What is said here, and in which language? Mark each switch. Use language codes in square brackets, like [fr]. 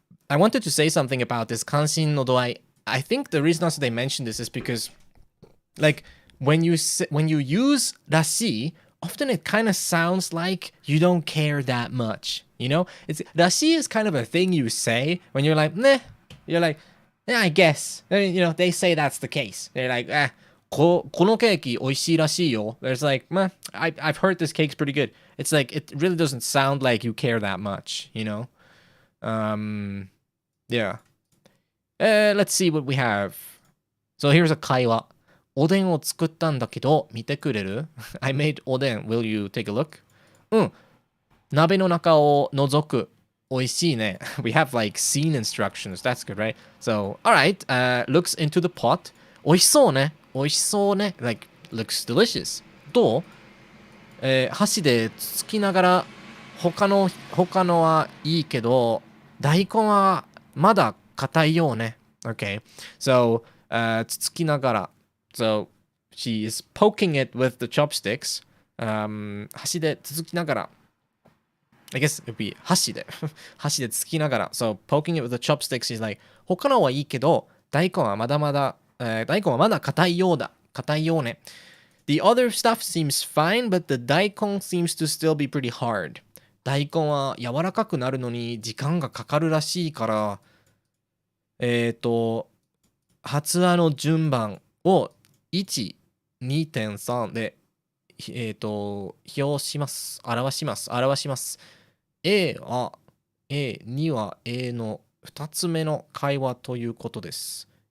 [en] I wanted to say something about this kansin no doi. I think the reason also they mentioned this is because, like, when you use rashi, often it kind of sounds like you don't care that much. You know, rashi is kind of a thing you say when you're like, nah. You're like, yeah, I guess. You know, they say that's the case. They're like, [ja] このケーキ美味しいらしいよ. [en] There's like, meh, I've heard this cake's pretty good. It's like, it really doesn't sound like you care that much, you know? Yeah. Let's see what we have. So here's a 会話. [ja] おでんを作ったんだけど、見てくれる? [en] I made おでん.Will you take a look? [ja] 鍋の中を覗く.美味しいね. [en] We have like scene instructions. That's good, right? So, alright. Looks into the pot. [ja] 美味しそうね.美味しそうね. [en] Like, looks delicious. [ja] どう? 箸でつつきながら他のはいいけど大根はまだ硬いよね. [en] Okay. So, つつきながら. So, she is poking it with the chopsticks. [ja] 箸でつつきながら. [en] I guess it would be [ja] 箸でつつきながら. [en] So, poking it with the chopsticks, she's like, [ja] 他のはいいけど大根はまだまだ大根はまだ硬いようだ。硬いよね. [en] The other stuff seems fine, but the daikon seems to still be pretty hard. [ja] 大根は柔らかくなるのに時間がかかるらしいから、発話の順番を1、2.3 で、表します。表します。A は A、2は A の2つ目の会話ということです。